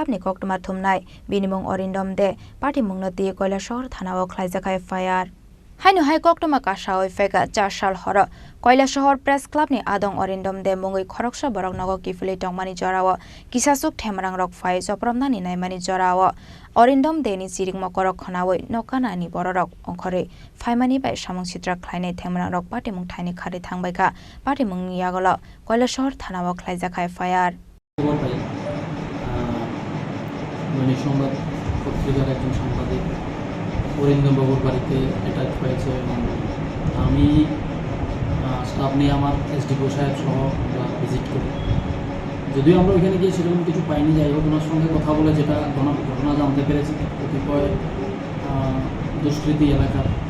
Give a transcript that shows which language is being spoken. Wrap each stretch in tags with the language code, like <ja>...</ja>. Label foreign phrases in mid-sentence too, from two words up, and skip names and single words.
<trp>ni Koktumar Thumnai Binimong Orindom de Party Mungnoti Koilashor Thanao Khlaijaka FIR Hainu Hai Koktuma Kashao Fega Charshal Horo Koilashor Press Club ni Adong Orindom de Mongoi Khoroksha Borok Nago Kifuli Tongmani Jorawa Kisasuk Themrang Rok Fai Jopromnani Naimani Jorawa Orindom de ni Siring Mokorok Khonawoi Nokana ni Bororok Onkore Faimani Bai Samong Chitra Khlainai Themrang Rok Party Mung Thaini Khari Thangbaika Party Mung Yagolo Koilashor Thanao Khlaijaka FIR</trp> <bn>সংবাদ পত্রিকার একজন সাংবাদিক অরিন্দম বাবুর বাড়িতে অ্যাটাক হয়েছে এবং আমি স্টাফ নিয়ে আমার এসডিপো সাহেব সহ আমরা ভিজিট করি যদিও আমরা ওইখানে গিয়ে সেরকম কিছু পাইনি যাই হোক ওনার সঙ্গে কথা বলে যেটা ঘটনা জানতে পেরেছি কতিপয় দুষ্কৃতী এলাকার</bn>